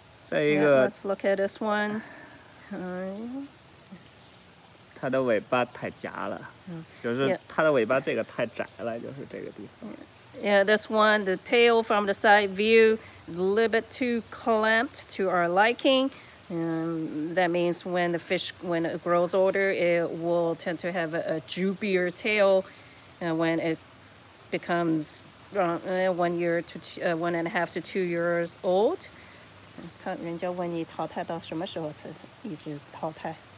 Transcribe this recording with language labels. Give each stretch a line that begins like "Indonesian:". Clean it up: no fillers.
English: Yeah, let's look at this one.
Chinese: 它的尾巴太夹了，就是它的尾巴这个太窄了，就是这个地方。
English: Yeah, this one, the tail from the side view is a little bit too clamped to our liking. That means when the fish, when it grows older, it will tend to have a droopier tail. When it becomes 1.5 to 2 years old.
Chinese: 人家问你淘汰到什么时候才一直淘汰？